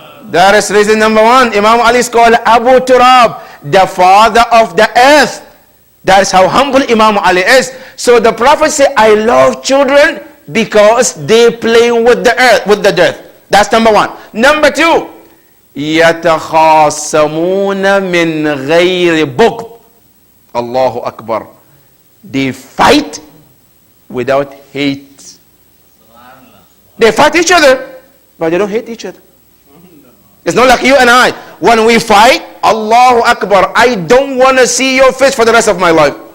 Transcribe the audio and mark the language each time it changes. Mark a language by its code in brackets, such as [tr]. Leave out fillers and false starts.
[en] That is reason number 1. Imam Ali is called Abu Turab, the father of the earth. That is how humble Imam Ali is. So the Prophet said, I love children because they play with the earth, with the dirt. That's number 1. Number 2, [ar] يَتَخَاصَمُونَ مِنْ غَيْرِ بُغْضٍ. Allahu Akbar. [en] they fight without hate. They fight each other, but they don't hate each other. It's not like you and I. When we fight, Allahu Akbar, I don't want to see your face for the rest of my life.